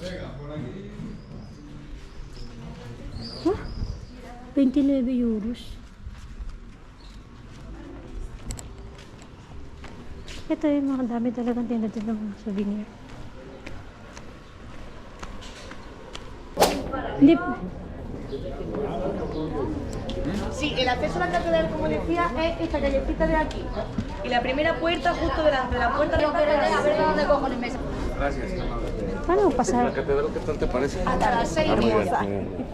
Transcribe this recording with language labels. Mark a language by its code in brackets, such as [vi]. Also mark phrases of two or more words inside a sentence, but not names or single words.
[es] Huh? 29 euros. [tl] Ito yung mga dami talagang tinda dito ng mga souvenir. Hindi. [es] Sí, el acceso a la catedral, como decía, es esta callecita de aquí. Y la primera puerta, justo delante de la puerta de [tl] Paano pasar? [es] ¿La catedral qué tal te parece? hasta las 6 Ah, muy bien, hermosa. muy bien.